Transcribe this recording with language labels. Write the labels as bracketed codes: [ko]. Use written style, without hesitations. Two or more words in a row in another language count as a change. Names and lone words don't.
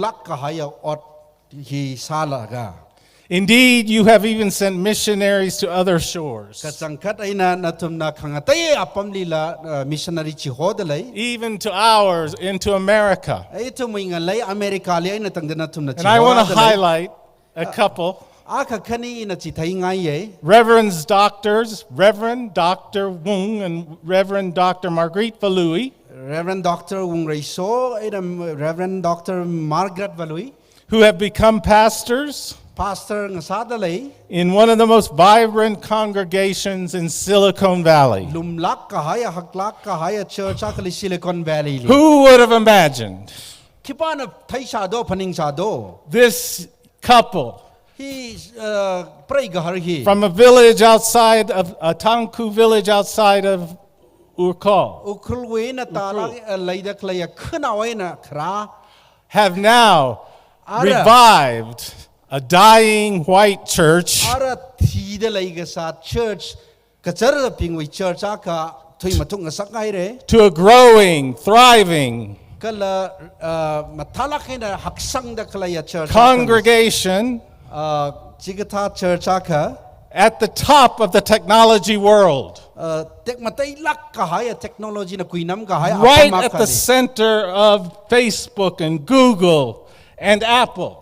[en] Indeed, you have even sent missionaries to other shores, even to ours, into America. And I want to highlight a couple. Reverend Dr. Wung and Reverend Dr. Marguerite Valui, Reverend Dr. Wung Reiso and Reverend Dr. Margaret Valui, who have become pastors in one of the most vibrant congregations in Silicon Valley. Who would have imagined this couple from a village outside of a TANGKHUL village outside of Urkol have now revived a dying white church [nmf] ara thi de lai ga sa church ka char da ping wi church aka thui ma thung sak ngai re [en] to a growing, thriving [nmf] kala mathala khena haksang da kala ya church [en] congregation [nmf] chigatha church aka [en] at the top of the technology world. Right at the center of Facebook and Google and Apple.